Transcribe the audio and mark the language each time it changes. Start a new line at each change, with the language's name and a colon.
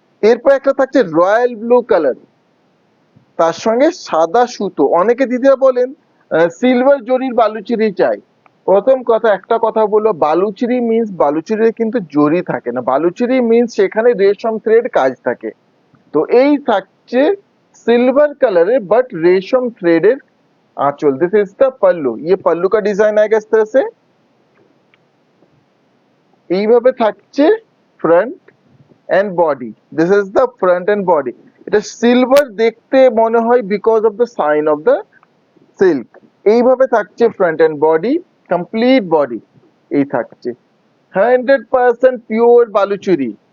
Bangla: এরপর একটা থাকছে রয়্যাল ব্লু কালার, তার সঙ্গে সাদা সুতো। অনেকে দিদিরা বলেন সিলভার জরির বালুচরি চাই। প্রথম কথা, একটা কথা বলবো, বালুচরি মিন্স বালুচরিতে কিন্তু জরি থাকে না, বালুচরি মিন্স সেখানে রেশম থ্রেড কাজ থাকে। তো এই থাকছে
Hindi: सिल्वर कलर है बट रेशम threaded Aanchal,
English: this is the पल्लू,
Hindi: ये पल्लू का डिजाइन आएगा इस तरह से।
Bangla: এইভাবে থাকছে front end body,
English: This is the front end body.
Bangla: এটা সিলভার দেখতে মনে হয়
English: Because of the shine of the silk.
Bangla: এইভাবে থাকছে front end body, complete body এই থাকছে 100% পিওর বালুচুরি।